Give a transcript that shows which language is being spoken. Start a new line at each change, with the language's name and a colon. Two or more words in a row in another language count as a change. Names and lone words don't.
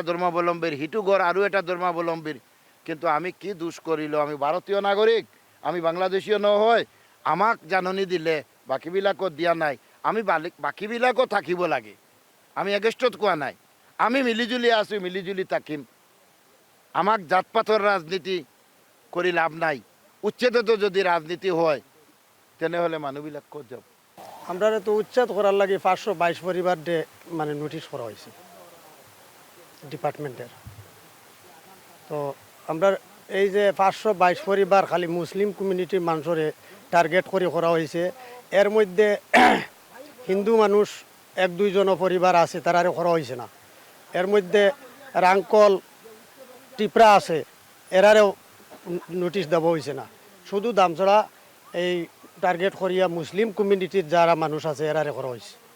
Assamese: ধৰ্মাৱলম্বীৰ সিটো গড় আৰু এটা ধৰ্মাৱলম্বীৰ কিন্তু আমি কি দোষ কৰিলোঁ আমি ভাৰতীয় নাগৰিক আমি বাংলাদেশীয় নহয় আমাক জাননী দিলে বাকীবিলাকত দিয়া নাই আমি বাকীবিলাকো থাকিব লাগে আমি এগেষ্টত কোৱা নাই আমি মিলিজুলি আছোঁ মিলিজুলি থাকিম আমাক জাতপাতৰ ৰাজনীতি কৰি লাভ নাই উচ্ছেদতো যদি রাজনীতি হয় তেনেহলে মানুহবিলাক ক'ত যাব
Bangla: আমরা তো উচ্ছেদ করার লাগে 522 পরিবার মানে নোটিশ করা হয়েছে ডিপার্টমেন্টের তো আমরা এই যে 522 পরিবার খালি মুসলিম কমিউনিটির মানুষরে টার্গেট করে করা হয়েছে এর মধ্যে হিন্দু মানুষ 1-2 জন পরিবার আছে তারারে করা হয়েছে না এর মধ্যে রাঙ্কল টিপরা আছে এরারেও নোটিশ দেওয়া হয়েছে না শুধু দামছড়া এই টার্গেট করিয়া মুসলিম কমিউনিটির যারা মানুষ আছে এরারে করা হয়েছে